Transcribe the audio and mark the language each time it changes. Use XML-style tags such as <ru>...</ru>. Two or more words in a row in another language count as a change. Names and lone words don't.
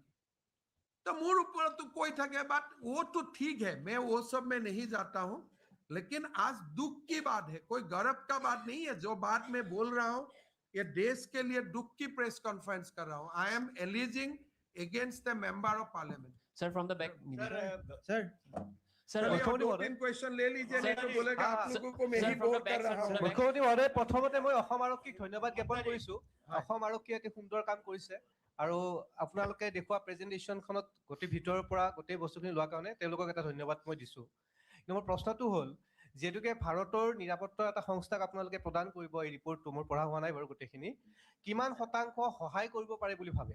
<hi>तो मोर ऊपर तो कोई থাকে, बात वो तो ठीक है, मैं वो सब में नहीं जाता हूं, लेकिन आज दुख की बात है, कोई गर्व का बात नहीं है. जो बात मैं बोल रहा हूं ये देश के लिए दुख की</hi> <en>press conference</en> <hi>कर रहा हूं.</hi> <en>I am alleging against the member of parliament. sir from the back. सर</en> <hi>मुख्यमंत्री क्वेश्चन ले लीजिए, नहीं तो बोलेगा आप लोगों को मैं ही बोल कर रहा हूं.</hi> <as>মুখ্যমন্ত্ৰী মহোদয়, প্ৰথমতে মই অসম আৰক্ষীক ধন্যবাদ জ্ঞাপন কৰিছো. অসম আৰক্ষীয়ে এক সুন্দৰ কাম কৰিছে আৰু আপোনালোকে দেখুৱা প্ৰেজেন্টেশনখনত গোটেই ভিতৰৰ পৰা গোটেই বস্তুখিনি লোৱাৰ কাৰণে তেওঁলোকক এটা ধন্যবাদ মই দিছো. কিন্তু মোৰ প্ৰশ্নটো হ'ল, যেহেতুকে ভাৰতৰ নিৰাপত্তা এটা সংস্থাক আপোনালোকে প্ৰদান কৰিব, এই ৰিপৰ্টটো মোৰ পঢ়া হোৱা নাই বাৰু গোটেইখিনি, কিমান শতাংশ সহায় কৰিব পাৰে বুলি ভাবে?</as>